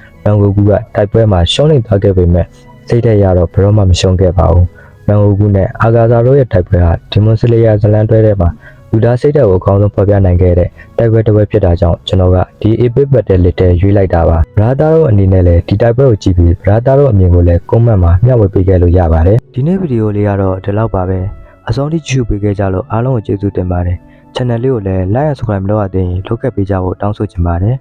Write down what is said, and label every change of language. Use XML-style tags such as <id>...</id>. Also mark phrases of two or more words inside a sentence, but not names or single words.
<my>ရန်ဂိုကူကတိုက်ပွဲမှာရှုံးနိမ့်သွားခဲ့ပေမဲ့စိတ်ထဲရတော့ဘယ်တော့မှမရှုံးခဲ့ပါဘူးရန်ဂိုကူနဲ့အာဂါဇာတို့ရဲ့တိုက်ပွဲဟာဒီမွန်စလေယာဇလန်တွဲထဲမှာလူသားစိတ်ဓာတ်ကိုအကောင်းဆုံးဖော်ပြနိုင်ခဲ့တဲ့တိုက်ပွဲတစ်ပွဲဖြစ်တာကြောင့်ကျွန်တော်ကဒီ</my> <en>epic battle</en> <my>လေးတဲ့ရွေးလိုက်တာပါဘရာတာတို့အနေနဲ့လည်းဒီတိုက်ပွဲကိုကြည့်ပြီးဘရာတာတို့အမြင်ကိုလည်း comment မှာမျှဝေပေးခဲ့လို့ရပါတယ်ဒီနေ့ဗီဒီယိုလေးကတော့ဒီလောက်ပါပဲအဆုံးထိကြည့်ပေးခဲ့ကြလို့အားလုံးကိုကျေးဇူးတင်ပါတယ် channel လေးကိုလည်း</my> <en>like and subscribe</en> <my>မလုပ်ရသေးရင်လုပ်ခဲ့ပေးကြဖို့တောင်းဆိုချင်ပါတယ်</my>